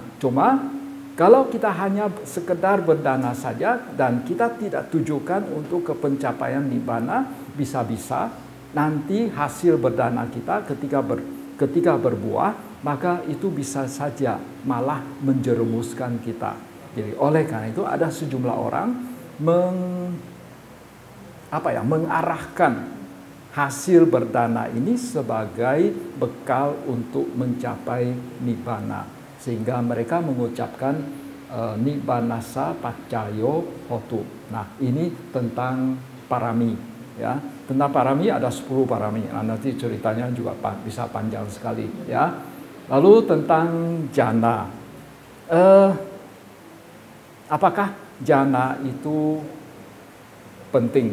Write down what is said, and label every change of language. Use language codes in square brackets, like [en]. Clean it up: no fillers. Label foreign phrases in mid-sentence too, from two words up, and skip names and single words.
[id] Cuma kalau kita hanya sekedar berdana saja dan kita tidak tujukan untuk ke pencapaian nibbana, bisa-bisa nanti hasil berdana kita ketika berbuah, maka itu bisa saja malah menjerumuskan kita. Jadi oleh karena itu ada sejumlah orang mengarahkan hasil berdana ini sebagai bekal untuk mencapai nibbana, sehingga mereka mengucapkan [pi] nibbanasa paccayo hotu. [id] Nah, ini tentang parami, ya. Tentang parami ada 10 parami. Nah, nanti ceritanya juga bisa panjang sekali, ya. Lalu tentang jana. Apakah jana itu penting?